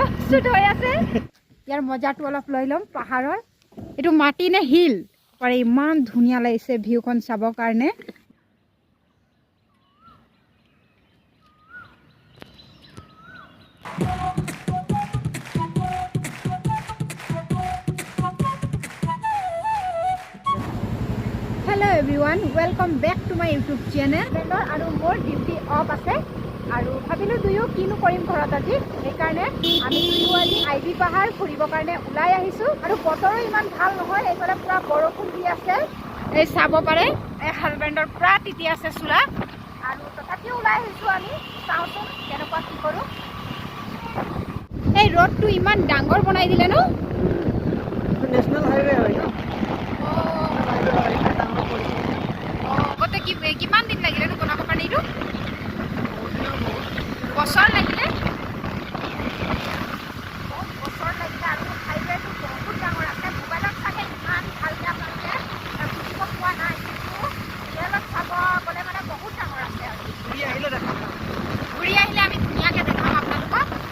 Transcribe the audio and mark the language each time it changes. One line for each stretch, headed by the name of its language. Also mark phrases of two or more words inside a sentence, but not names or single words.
Assamese: শুট হৈ আছে ইয়াৰ মজাটো অলপ লৈ লম পাহাৰৰ এইটো মাটি নে হিল পাৰে ইমান ধুনীয়া লাগিছে ভিউখন চাবৰ কাৰণে
English: Hello everyone, welcome back to my YouTube channel.
Assamese: আৰু মোৰ
English: duty off
Assamese: আছে আৰু ভাবিলো দুয়ো কিনো কৰিম ঘৰত আজি সেইকাৰণে আমি দুয়ো আজি আইবি পাহাৰ ফুৰিবৰ কাৰণে ওলাই আহিছো আৰু বতৰো ইমান ভাল নহয় এইফালে পুৰা বৰষুণ দি আছে এই চাব পাৰে এই হাজবেণ্ডৰ পুৰা তিতি আছে চোলা আৰু তথাপিও ওলাই আহিছো আমি চাওঁচোন কেনেকুৱা কি কৰোঁ এই ৰোডটো ইমান ডাঙৰ বনাই দিলে ন
English: national highway
Hindi: है ना
Assamese: গতে কিমান দিন লাগিলে নো বনাব কাৰণে এইটো বছৰ লাগিলে বছৰ লাগিলে আৰু হাইৱেটো বহুত ডাঙৰ আছে মোবাইলত চাগে ইমান ভালকৈ আপোনালোকে বুজিব পোৱা নাই কিন্তু ৰিয়েলত চাব গ'লে মানে বহুত ডাঙৰ আছে আৰু ঘূৰি আহিলে আমি ধুনীয়াকৈ দেখাম আপোনালোকক